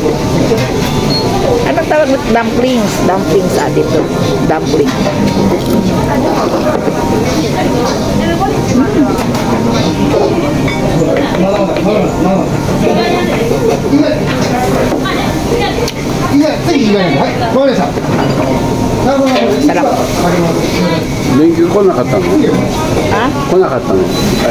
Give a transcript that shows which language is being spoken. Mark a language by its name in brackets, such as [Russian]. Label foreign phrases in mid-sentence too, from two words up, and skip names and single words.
[Filipino] Anong tawag mo? Dumplings. Dumplings dito. Dumpling. Sarap. [Japanese] 免許来なかったの？ Ha? 来なかったの？はい。